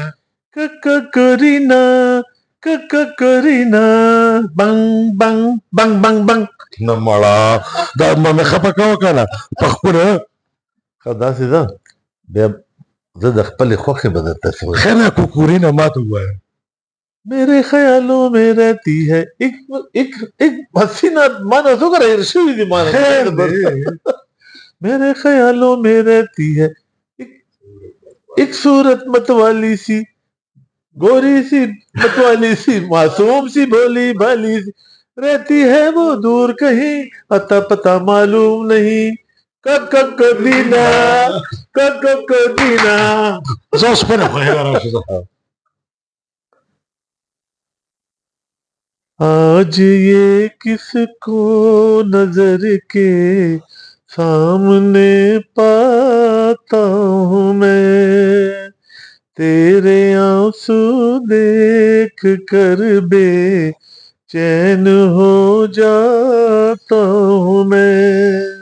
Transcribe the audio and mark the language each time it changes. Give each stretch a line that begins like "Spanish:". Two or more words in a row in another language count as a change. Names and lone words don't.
Pashto: ککرینا بنګ بنګ بنګ بنګ بنګ نه مړه دا مې خفه کوه که نه په خپله ښه داسې ده بیا زه د خپلې خوښې به درته څه وایم خیر نه کوکورینا ما ته ووایه
Urdu: میرے خیالوں میں رہتی ہے ایک حسینہ مانا سو کر ہیر شوی دی مانا میرے خیالوں میں رہتی ہے ایک صورت مت والی سی گوری سی متوالی سی معصوم سی بھولی بھالی سی رہتی ہے وہ دور کہیں اتا پتا معلوم نہیں دینا دینا.
Pashto: زه اوس په نه خوښېږم راشي زه.
Urdu: آج یہ کس کو نظر کے سامنے پاتا ہوں میں تیرے آنسو دیکھ کر بے چین ہو جاتا ہوں میں